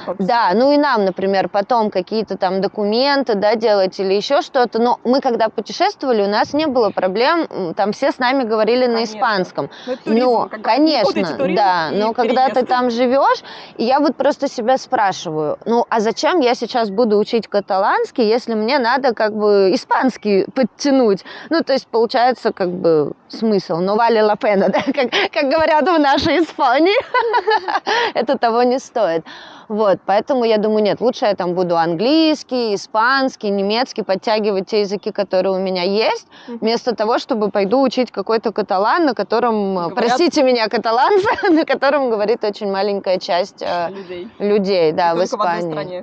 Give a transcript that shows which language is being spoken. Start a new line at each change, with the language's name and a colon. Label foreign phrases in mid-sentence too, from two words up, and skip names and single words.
Russian: Да, ну и нам, например, потом какие-то там документы, да, делать или еще что-то, но мы когда путешествовали, у нас не было проблем, там все с нами говорили на испанском. Ну, конечно, да, но когда ты там живешь, и я вот просто себя спрашиваю, а зачем я сейчас буду учить каталанский, если мне надо как бы испанский подтянуть? Ну, то есть получается как бы смысл, но
Spanish: vale la pena,
Russian: да, как говорят в нашей Испании, это того не стоит. Вот, поэтому я думаю, нет, лучше я там буду английский, испанский, немецкий, подтягивать те языки, которые у меня есть, вместо того, чтобы пойду учить какой-то каталан, на котором, простите меня, каталанцы, на котором говорит очень маленькая часть людей, да, в Испании.